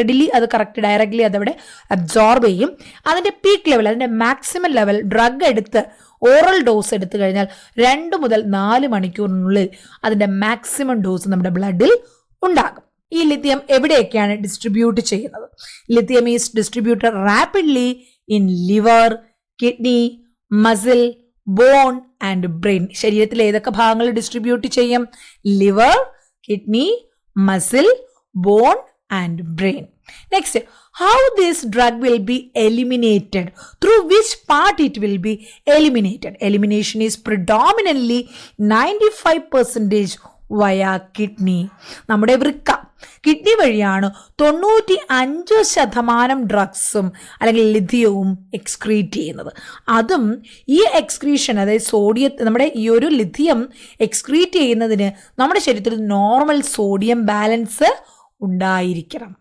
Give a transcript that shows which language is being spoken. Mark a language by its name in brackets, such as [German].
[Malayalam] Readily അത് correct directly അതവിടെ absorb ചെയ്യും. അതിൻ്റെ പീക്ക് ലെവൽ, അതിൻ്റെ മാക്സിമം ലെവൽ ഡ്രഗ് എടുത്ത് ഓറൽ ഡോസ് എടുത്തു കഴിഞ്ഞാൽ 2 മുതൽ 4 മണിക്കൂറിനുള്ളിൽ അതിൻ്റെ മാക്സിമം ഡോസ് നമ്മുടെ ബ്ലഡിൽ ഉണ്ടാകും. ഈ ലിഥിയം എവിടെയൊക്കെയാണ് ഡിസ്ട്രിബ്യൂട്ട് ചെയ്യുന്നത്? [English] Lithium is distributed rapidly in liver, kidney, muscle, bone and brain. [Malayalam] ശരീരത്തിലെ ഏതൊക്കെ ഭാഗങ്ങളിൽ ഡിസ്ട്രിബ്യൂട്ട് ചെയ്യും? [English] Liver, kidney, muscle, bone and brain. Next, how this drug will be eliminated, through which part it will be eliminated? Elimination is predominantly 95% via kidney. [Malayalam] നമ്മുടെ വൃക്ക, kidney വഴിയാണ് 95% ഡ്രഗ്സും അല്ലെങ്കിൽ ലിഥിയവും excrete ചെയ്യുന്നത്. അതും ഈ എക്സ്ക്രീഷൻ, അതായത് നമ്മുടെ ഈ ഒരു ലിഥിയം എക്സ്ക്രീറ്റ് ചെയ്യുന്നതിന് നമ്മുടെ ശരീരത്തിൽ നോർമൽ സോഡിയം ബാലൻസ് ഉണ്ടായിരിക്കണം.